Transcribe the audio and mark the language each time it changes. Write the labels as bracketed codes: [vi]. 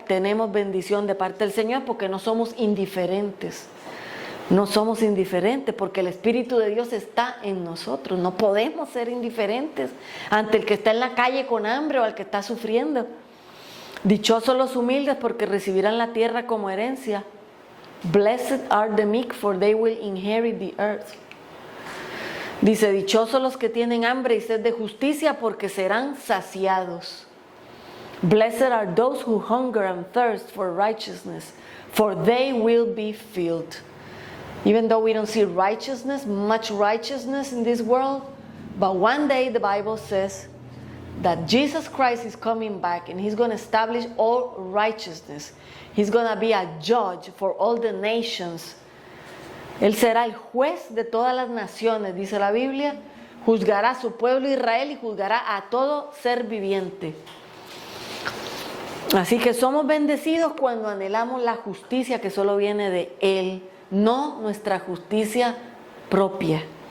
[es] Tenemos bendición de parte del Señor porque no somos indiferentes. No somos indiferentes porque el Espíritu de Dios está en nosotros. No podemos ser indiferentes ante el que está en la calle con hambre o al que está sufriendo. Dichosos los humildes porque recibirán la tierra como herencia. [en] Blessed are the meek, for they will inherit the earth. [es] Dice, dichosos los que tienen hambre y sed de justicia, porque serán saciados. [en] Blessed are those who hunger and thirst for righteousness, for they will be filled. Even though we don't see much righteousness in this world, but one day the Bible says that Jesus Christ is coming back and he's going to establish all righteousness. He's going to be a judge for all the nations. [es] Él será el juez de todas las naciones, dice la Biblia. Juzgará a su pueblo Israel y juzgará a todo ser viviente. Así que somos bendecidos cuando anhelamos la justicia que solo viene de Él, no nuestra justicia propia.